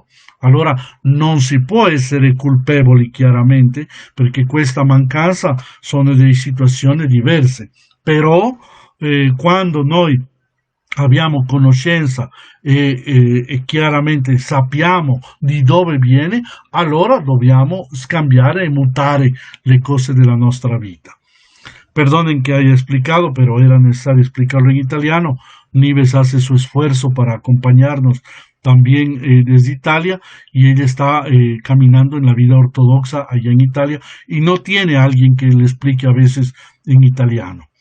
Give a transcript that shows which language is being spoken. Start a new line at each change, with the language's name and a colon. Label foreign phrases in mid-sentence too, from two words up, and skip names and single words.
Italian: Allora non si può essere colpevoli chiaramente perché questa mancanza sono delle situazioni diverse, però quando noi abbiamo conoscenza e chiaramente sappiamo di dove viene, allora dobbiamo scambiare e mutare le cose della nostra vita.
Spanish: Perdonen que haya explicado, pero era necesario explicarlo en italiano. Nives hace su esfuerzo para acompañarnos también desde Italia y ella está caminando en la vida ortodoxa allá en Italia y no tiene a alguien que le explique a veces en italiano.